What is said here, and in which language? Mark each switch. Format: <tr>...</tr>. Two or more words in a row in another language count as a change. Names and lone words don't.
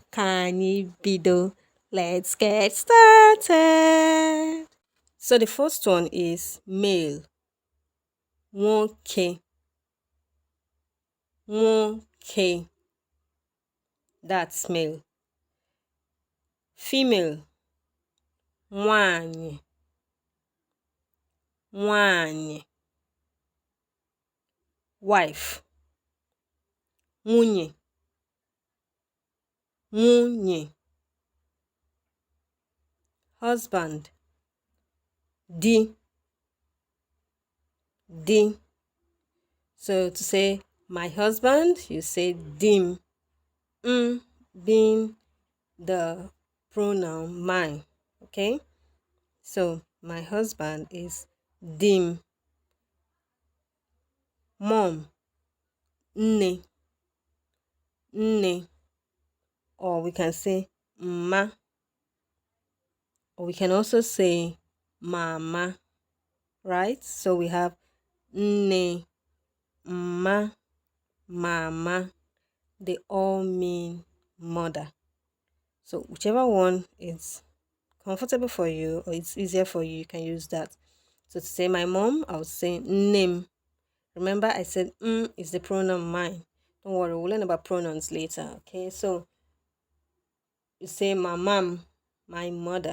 <en>Let's get started. So the first one is male.</en> <ig>Nwoke. Nwoke.</ig> <en>That's male. Female.</en> <ig>Nwanyị. Nwanyị. Wife. Nwunye. Nwunye.</ig> <en>Husband. Di.</en> <ig>Di.</ig> <en>So to say my husband, you say dim. Being the pronoun mine. Okay? So my husband is dim. Mom.</en> <ig>Nne. Nne.</ig> <en>Or we can say ma. Or we can also say mama. Right? So we have nne, ma, mama. They all mean mother. So whichever one is comfortable for you or it's easier for you, you can use that. So to say my mom, I would say name. Remember I said is the pronoun mine. Don't worry, we'll learn about pronouns later. Okay, so you say my mom, my mother.</en>